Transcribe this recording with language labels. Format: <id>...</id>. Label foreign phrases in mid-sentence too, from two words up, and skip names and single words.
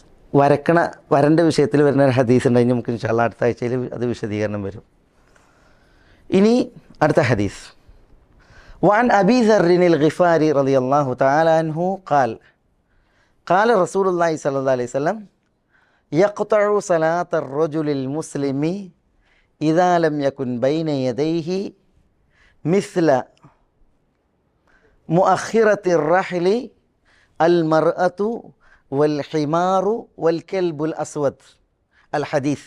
<ml>വരൻ്റെ വിഷയത്തിൽ വരുന്ന ഒരു ഹദീസ് ഉണ്ട്. അതിന് നമുക്ക്</ml> <ar>إن شاء الله</ar> <ml>അടുത്ത ആഴ്ചയിൽ അത് വിശദീകരണം വരും. ഇനി അടുത്ത ഹദീസ്.</ml> <ar>وعن أبي ذر الغفاري رضي الله تعالى عنه قال قال رسول الله صلى الله عليه وسلم يقطع صلاة الرجل المسلم إذا لم يكن بين يديه مثل مؤخرة الرحل المرأة والحمار والكلب الأسود الحديث.</ar>